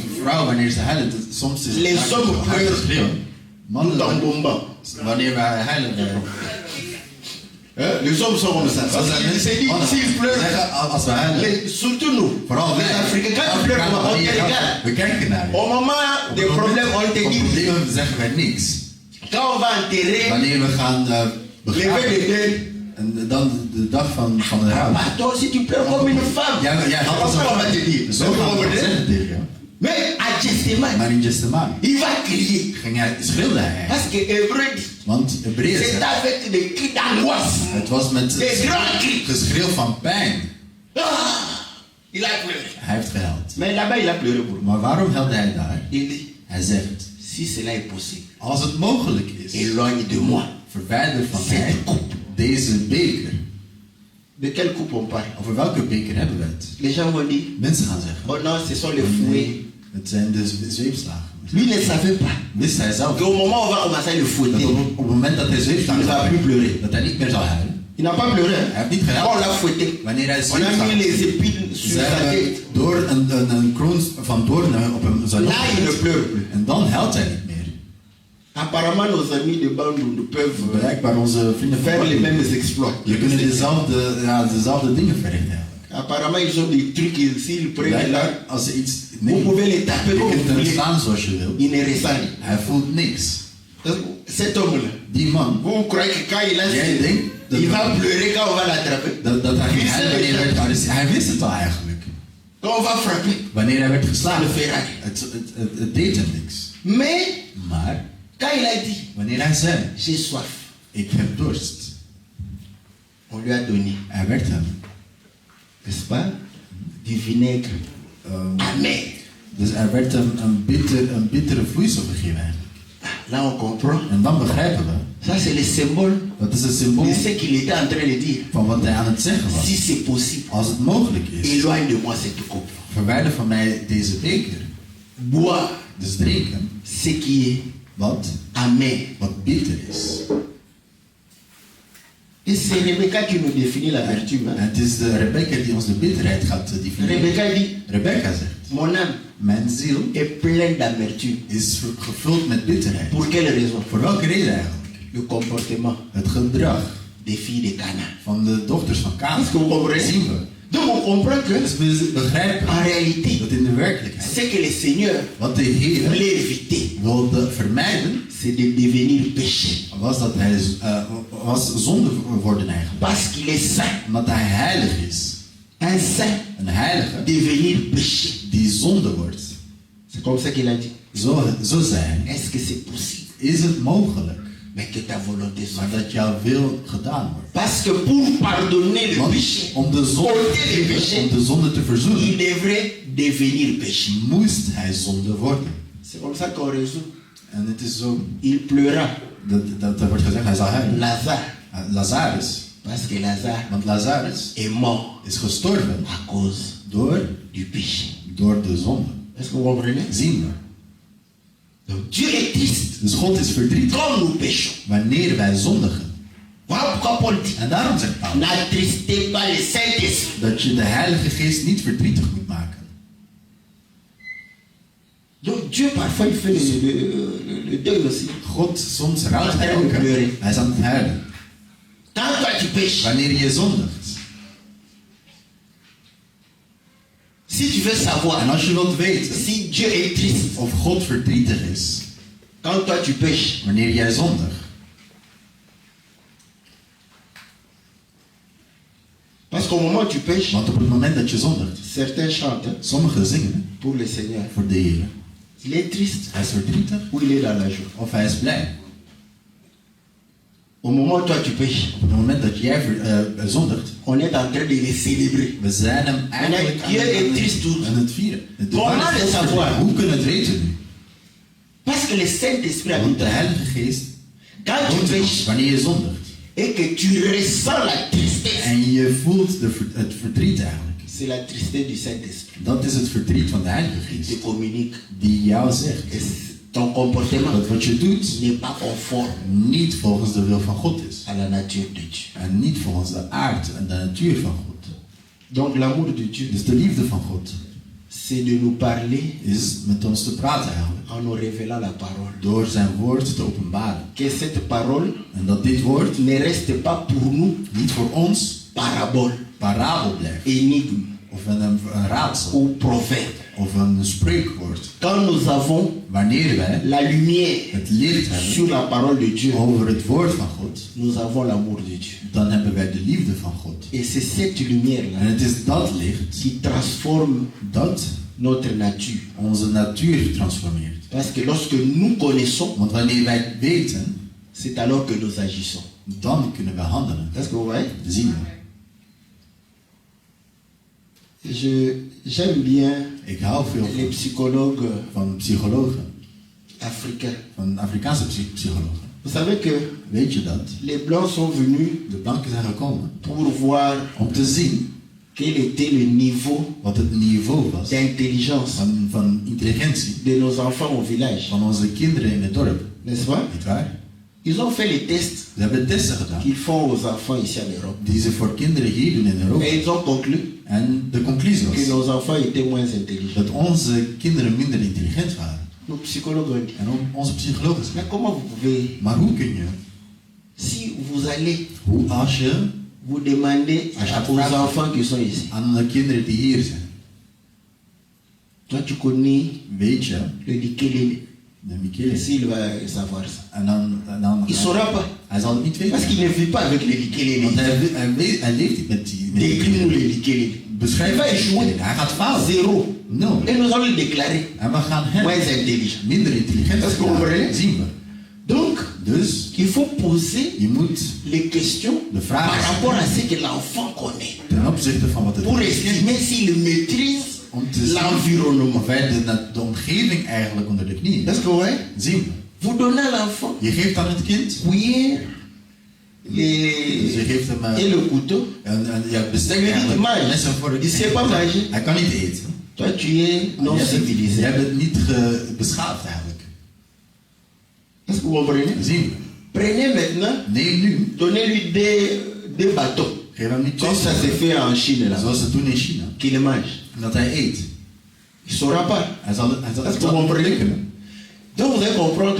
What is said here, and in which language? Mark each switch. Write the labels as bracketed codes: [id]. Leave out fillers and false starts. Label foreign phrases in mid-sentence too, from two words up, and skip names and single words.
[nl] Want vrouwen, wanneer ze huilen, soms is het [fr] Les [nl] vaak [fr] hommes [nl] zo hard [fr] pleurent. [nl] schreeuwen. Mannen, [fr] Dans Bomba. [nl] wanneer wij huilen, [fr] Les hommes sont comme ça. Parce qu'il s'est dit, s'ils pleurent, [nl] zeggen, als we huilen, [fr] surtout nous, [nl] vooral [fr] les [nl] wij, [fr] Africains, quand ils pleurent, on te regarde. [nl] we kijken naar je. [fr] Au moment des problèmes, on te [nl] Op dit, problemen zeggen wij niks. [fr] quand on va enterrer, [nl] Wanneer we gaan [fr] lever [nl] begraven, [fr] les deuils, [nl] en dan de dag van de rouw. [fr] bah toi aussi tu pleures comme une femme. [nl] Jij gaat als [fr] Après, on va te [nl] een [fr] dire. [nl] zo gaan we het zeggen tegen jou. [fr] Mais à Gethsemane, [nl] Maar in Gethsemane [fr] il va crier. [nl] schreeuwde hij. [fr] Parce que Hébreu dit, [nl] Want Hebreeën [fr] c'est [nl] zegt, [fr] avec des cris d'angoisse. [nl] het was met [fr] Des grands cris. [nl] geschreeuw van pijn. [fr] Ah, il a pleuré. [nl] Hij heeft gehuild. [fr] Mais là-bas, il a pleuré pour moi. [nl] Maar waarom huilde hij daar? [fr] Il dit, [nl] Hij zegt, [fr] si cela est possible, [nl] als het mogelijk is, [fr] éloigne de moi. [nl] verwijder van mij deze beker. [fr] De quelle coupe on parle? [nl] Over welke beker hebben we het? [fr] Les gens vont dire, [nl] Mensen gaan zeggen, [fr] oh non, ce sont les fouets. [nl] nee, het zijn de zweepslagen. [fr] Lui ne savait pas [nl] Wist hij zelf [fr] qu'au moment où on va commencer à le [nl] dat [fr] fouetter, [nl] op het moment dat hij zweepslagen [fr] il ne va plus pleurer. [nl] dat hij niet meer zal huilen. [fr] Il n'a pas pleuré. [nl] Hij heeft niet [fr] Quand on [nl] gehuild. [fr] l'a fouetté, [nl] Wanneer hij [fr] on a mis [nl] zweepslagen [fr] les épines sur [nl] ze [fr] sa [nl] hebben [fr] tête. [nl] door een kroon van doornen op hem zijn [fr] Là, [nl] hoofd [fr] il ne [nl] gezet. [fr] pleure plus. [nl] En dan huilt hij niet meer. [fr] Apparemment, nos amis de Bandung peuvent [nl] Blijkbaar onze vrienden [fr] faire les [nl] van [fr] mêmes exploits. [nl] je kunnen dezelfde dingen verrichten eigenlijk. [fr] Apparemment, ils ont des trucs, s'ils prennent là, [nl] Blijkbaar als ze iets [fr] vous [nl] nemen, [fr] pouvez les taper [nl] je [fr] comme [nl] kunt [fr] vous [nl] hem [fr] voulez. [nl] slaan zoals je wilt. [fr] Il ne ressent rien. [nl] Hij voelt niks. [fr] Cet homme-là, [nl] Die man, [fr] vous croyez que quand il a [nl] jij denkt dat, [fr] il va pleurer quand on va l'attraper? [nl] dat hij ging [fr] Il [nl] huilen [fr] sait [nl] wanneer hij [fr] déjà. [nl] werd gearresteerd. Hij wist het al eigenlijk. [fr] Quand on va frapper, [nl] Wanneer hij werd [fr] ça [nl] geslagen. [fr] ne fait rien. [nl] Het deed hem niks. [fr] Mais [nl] Maar [fr] quand il a dit, [nl] wanneer hij zei, [fr] j'ai soif, [nl] ik heb dorst. [fr] On lui a donné, [nl] werd hem. [fr] n'est-ce pas, du vinaigre amer. [nl] Dus werd hem een bittere vloeisel gegeven. [fr] Là, on comprend. [nl] En dan begrijpen we, [fr] Ça, c'est le symbole [nl] dat is het symbool [fr] de ce qu'il était en train de dire. [nl] van wat hij aan het zeggen was. [fr] Si c'est possible, [nl] Als het mogelijk is, [fr] éloigne de moi cette coupe. [nl] verwijder van mij deze beker. [fr] Bois [nl] Dus drinken [fr] ce qui est [nl] wat [fr] amer. [nl] bitter is. [fr] Et c'est Rebecca qui nous définit l'amertume. [nl] En het is de Rebecca die ons de bitterheid gaat definiëren. [fr] Rebecca dit, [nl] Rebecca zegt, [fr] mon âme [nl] mijn ziel [fr] est pleine d'amertume. [nl] is gevuld met bitterheid. [fr] Pour quelle raison? [nl] Voor welke reden eigenlijk? [fr] Le comportement [nl] Het gedrag [fr] des filles de Cana. [nl] van de dochters van Kain. [fr] Est-ce que vous comprenez? [nl] Zien we. [fr] Donc on comprend que, [nl] Dus we begrijpen [fr] en réalité, [nl] dat in de werkelijkheid [fr] ce que le Seigneur [nl] wat de Heer [fr] voulait éviter, [nl] wilde vermijden, [fr] c'est de devenir péché. [nl] was dat hij was zonde worden eigenlijk. [fr] Parce qu'il est saint. [nl] Omdat hij heilig is. [fr] Un saint [nl] Een heilige [fr] devenir péché. [nl] die zonde wordt. [fr] C'est comme ça qu'il a dit. [nl] Zo zei hij. [fr] Est-ce que c'est possible? [nl] Is het mogelijk [fr] Mais que ta volonté soit [nl] maar [fr] faite. [nl] dat jouw wil gedaan wordt? [fr] Parce que pour pardonner le [nl] Want [fr] péché, [nl] om de zonde te verzoenen, [fr] il devrait devenir péché. [nl] moest hij zonde worden. [fr] C'est comme ça qu'on résout. [nl] En het is zo, [fr] Il pleura. [nl] dat wordt gezegd, hij zal huilen. [fr] Lazare. [nl] Lazarus, [fr] Parce que Lazare [nl] want Lazarus [fr] est mort [nl] is gestorven [fr] à cause [nl] door [fr] du péché. [nl] de zonde. [fr] Est-ce que vous comprenez? [nl] Zien we. [fr] Donc Dieu est triste [nl] Dus God is verdrietig [fr] quand nous péchons. [nl] wanneer wij zondigen. [fr] Voilà pourquoi Paul dit, [nl] En daarom zegt Paulus [fr] n'attristez pas le Saint-Esprit. [nl] dat je de Heilige Geest niet verdrietig moet maken. [fr] Donc Dieu parfois il fait le deuil aussi. [nl] God, soms rouwt hij ook. Hè? Hij is aan het huilen. [fr] Quand toi tu pêches, [nl] Wanneer je zondigt. [fr] si tu veux savoir [nl] En als je wilt weten [fr] si Dieu est triste, [nl] of God verdrietig is [fr] quand toi tu pêches, [nl] wanneer jij zondigt. [fr] parce qu'au moment où tu pêches, [nl] Want op het moment dat je zondigt, [fr] certains chantent hein, [nl] sommigen zingen [fr] pour le Seigneur. [nl] voor de Heer. [fr] Il est triste [nl] Hij is verdrietig [fr] ou il est dans la joie. [nl] of hij is blij. [fr] Au moment où toi tu pêches, [nl] Op het moment dat jij zondigt, [fr] on est en train de les célébrer. [nl] we zijn hem eigenlijk [fr] Dieu est triste. [nl] aan het vieren. De [fr] Comment [nl] vraag is, [fr] le savoir? [nl] hoe kunnen we het weten nu? [fr] Parce que le Saint-Esprit [nl] Want [fr] habite [nl] de [fr] en toi. [nl] Heilige Geest, [fr] Quand tu pêches [nl] wanneer je zondigt [fr] et que tu ressens la tristesse, [nl] en je voelt het verdriet eigenlijk, [fr] c'est la tristesse du Saint-Esprit [nl] dat is het verdriet van de Heilige [fr] qui te [nl] Geest [fr] communique [nl] die jou zegt [fr] que ton comportement [nl] dat wat je doet [fr] n'est pas conforme [nl] niet volgens de wil van God is [fr] à la nature de Dieu. [nl] en niet volgens de aard en de natuur van God. [fr] Donc l'amour de Dieu, [nl] Dus de liefde van God [fr] c'est de nous parler [nl] is met ons te praten eigenlijk, [fr] en nous révélant la parole. [nl] door zijn woord te openbaren. [fr] Que cette parole [nl] En dat dit woord [fr] ne reste pas pour nous [nl] niet voor ons [fr] parabole, [nl] parabel blijft [fr] énigme [nl] of een raadsel [fr] ou proverbe. [nl] of een spreekwoord. [fr] Quand nous avons [nl] Wanneer wij [fr] la lumière [nl] het licht hebben [fr] sur la parole de Dieu, [nl] over het woord van God, [fr] nous avons l'amour de Dieu. [nl] dan hebben wij de liefde van God. [fr] Et c'est cette lumière-là [nl] En het is dat licht [fr] qui transforme [nl] dat [fr] notre nature. [nl] onze natuur transformeert. [fr] Parce que lorsque nous connaissons, [nl] Want wanneer wij weten, [fr] c'est alors que nous agissons. [nl] dan kunnen we handelen. [fr] Est-ce que vous voyez? [nl] Zien we. [fr] J'aime bien [nl] Ik hou veel [fr] les psychologues [nl] van psychologen, [fr] africains. [nl] van Afrikaanse psychologen. [fr] Vous savez que [nl] Weet je dat? [fr] les Blancs sont venus [nl] De blanken zijn gekomen [fr] pour voir [nl] om te zien [fr] quel était le niveau [nl] wat het niveau was [fr] d'intelligence [nl] van intelligentie [fr] de nos enfants au village. [nl] van onze kinderen in het dorp. [fr] N'est-ce pas? [nl] Niet waar? [fr] Ils ont fait les tests [nl] Ze hebben testen gedaan [fr] qu'ils font aux enfants ici en Europe. [nl] die ze voor kinderen hier doen in Europa. [fr] Et ils ont conclu [nl] En de conclusie [fr] que [nl] was [fr] nos enfants étaient moins intelligents. [nl] dat onze kinderen minder intelligent waren. [fr] Nos psychologues ont dit, [nl] En onze psychologen [fr] mais [nl] zeiden, [fr] comment vous pouvez, [nl] maar hoe kun je, [fr] si vous allez, [nl] als je [fr] vous demandez aux enfants qui sont ici, [nl] aan de kinderen die hier zijn, [fr] toi tu connais [nl] weet je, [fr] le likelele, [nl] de Michele, [fr] s'il va savoir ça. [nl] en dan [fr] Il ne saura pas, [nl] hij zal het niet [fr] parce [nl] weten. [fr] qu'il ne vit pas avec le likelele. [nl] Want hij leeft niet met die [fr] Décris-nous le likelele. [nl] beschrijf [fr] Il va échouer. [nl] hij gaat falen. [fr] Zéro. [nl] No. [fr] Et nous allons le déclarer [nl] En we gaan hem [fr] moins intelligent. [nl] minder intelligent Dat is gewoon verklaren. belangrijk. Zien we. [fr] Donc, [nl] Dus [fr] qu'il faut poser [nl] je moet [fr] les questions [nl] de [fr] par [nl] vraag [fr] rapport à [nl] stellen [fr] ce que l'enfant connaît. [nl] ten opzichte van wat het [fr] Pour [nl] kind [fr] estimer s'il maîtrise [nl] om te zien [fr] l'environnement. [nl] of hij de omgeving eigenlijk onder de knie [fr] Est-ce [nl] heeft. [fr] que ouais? [nl] Zien we. [fr] Vous donnez à l'enfant [nl] Je geeft aan het kind, [fr] cuillère [nl] dus je geeft hem [fr] et le couteau. [nl] een bestek [fr] Je lui [nl] eigenlijk, [fr] dis, mange. [nl] een lessen voor het [fr] Il sait pas manger. [nl] Hij kan niet eten. [fr] Toi, tu es non [nl] Je [fr] civilisé. [nl] bent niet beschaafd eigenlijk. [fr] Est-ce que vous comprenez? [nl] Zien we. [fr] Prenez maintenant, [nl] Neem nu, [fr] donnez-lui deux bâtons. [nl] geef hem niet [fr] Comme ça se fait en Chine là. [nl] zoals ze doen in China. [fr] Qu'il les mange. [nl] Dat hij eet. [fr] Il ne saura pas. [nl] Hij zal [fr] Est-ce que [nl] het [fr] vous comprenez? [nl] lukken. [fr] Donc vous allez comprendre